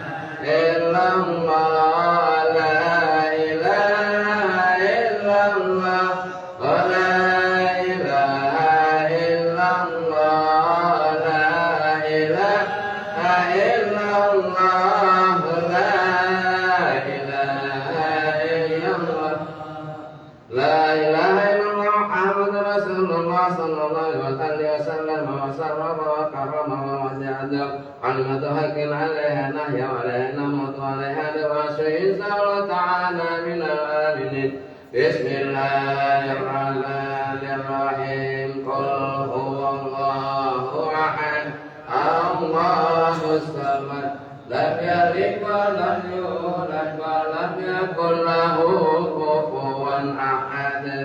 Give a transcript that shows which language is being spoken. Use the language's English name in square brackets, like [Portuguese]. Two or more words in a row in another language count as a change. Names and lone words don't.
[Arabic] إلا الله، لا إله إلا الله، لا إله إلا الله، لا إله إلا الله، لا إله إلا الله، لا إله إلا الله، محمد رسول الله صلى الله عليه وسلم وشرف وكرم وسعد كلمة حق عليها نحيا وعليها نموت وعليها نبعث إن شاء تعالى من الآمنين. بسم الله الرحمن الرحيم. قل هو الله أحد، الله الصمد، لم يلد ولم يولد ولم يكن له كفوا أحد.